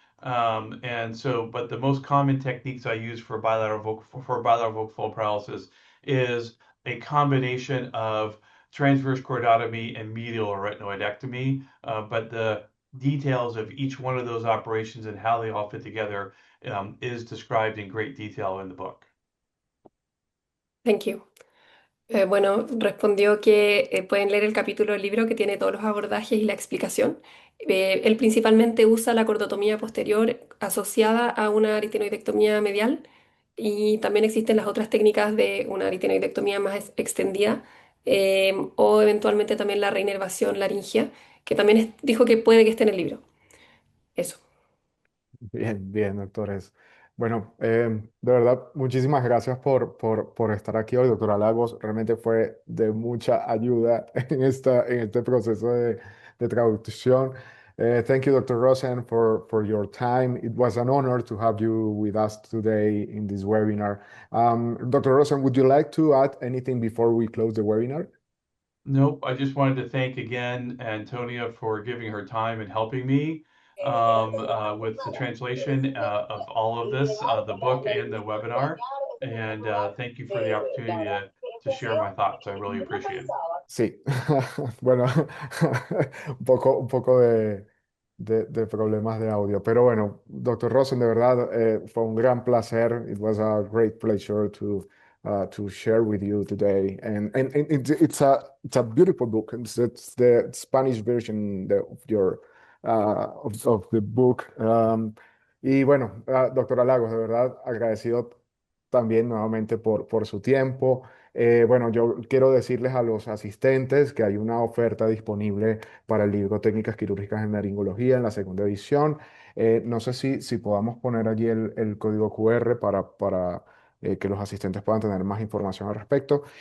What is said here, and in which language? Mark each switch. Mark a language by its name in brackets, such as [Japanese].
[English] But the most common techniques I use for bilateral vocal fold paralysis is a combination of transverse chordotomy and medial retinoidectomy. But the details of each one of those operations and how they all fit together is described in great detail in the book. Thank you. [Spanish] Bueno, respondió que pueden leer el capítulo del libro que tiene todos los abordajes y la explicación. Él principalmente usa la cordotomía posterior asociada a una aritenoidectomía medial y también existen las otras técnicas de una aritenoidectomía más extendida o eventualmente también la reinervación laringea, que también dijo que puede que esté en el libro. Eso. Bien, bien, doctores. Bueno, de verdad, muchísimas gracias por estar aquí hoy, doctora Lagos. Realmente fue de mucha ayuda en este proceso de traducción. [English] Thank you, Dr. Rosen, for your time. It was an honor to have you with us today in this webinar. Dr. Rosen, would you like to add anything before we close the webinar? Nope, I just wanted to thank again Antonia for giving her time and helping me with the translation of all of this, the book and the webinar. And thank you for the opportunity to share my thoughts. I really appreciate it. [Spanish] Sí, bueno, un poco de problemas de audio, pero bueno, doctor Rosen, de verdad, fue un gran placer. [English] It was a great pleasure to share with you today, and it's a beautiful book. It's the Spanish version of your of the book. [Spanish] Y bueno, doctora Lagos, de verdad, agradecido también nuevamente por su tiempo. Bueno, yo quiero decirles a los asistentes que hay una oferta disponible para el libro Técnicas quirúrgicas en laringología en la segunda edición. No sé si podamos poner allí el código QR para que los asistentes puedan tener más información al respecto.